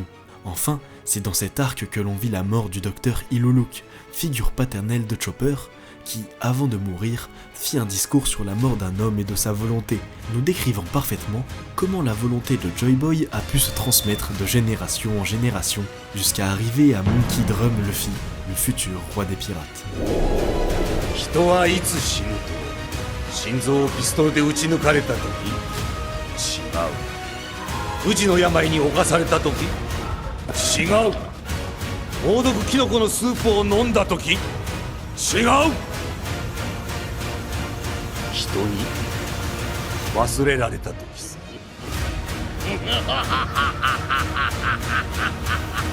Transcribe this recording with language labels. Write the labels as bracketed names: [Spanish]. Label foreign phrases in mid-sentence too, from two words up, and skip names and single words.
[French] Enfin, c'est dans cet arc que l'on vit la mort du docteur Iluluk, figure paternelle de Chopper, qui, avant de mourir, fit un discours sur la mort d'un homme et de sa volonté, nous décrivant parfaitement comment la volonté de Joy Boy a pu se transmettre de génération en génération, jusqu'à arriver à Monkey Drum Luffy, le futur roi des pirates. [Japanese] 人はいつ死ぬと心臓をピストルで撃ち抜かれた時違う不治の病に侵された時違う猛毒キノコのスープを飲んだ時違う人に忘れられた時さ